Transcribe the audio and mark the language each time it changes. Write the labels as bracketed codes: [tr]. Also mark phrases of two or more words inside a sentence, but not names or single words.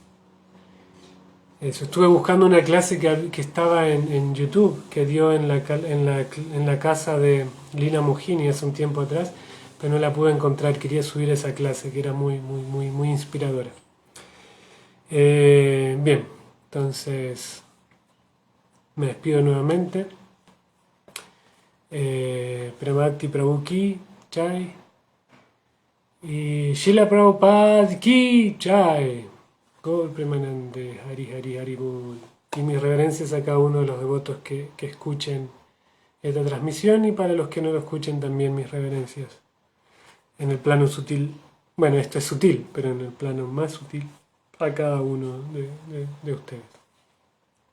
[es] Eso, estuve buscando una clase que estaba en YouTube, que dio en la casa de Lina Mohini hace un tiempo atrás, pero no la pude encontrar. Quería subir esa clase que era muy inspiradora. Bien, entonces me despido nuevamente. Premakti Prabhu [hi] की जय [es] y Srila Prabhupada [hi] की जय. [es] Gaur Premanande, Hari Hari Hari Bol. Y mis reverencias a cada uno de los devotos que escuchen esta transmisión, y para los que no lo escuchen también mis reverencias. En el plano sutil, bueno, esto es sutil, pero en el plano más sutil, a cada uno de ustedes.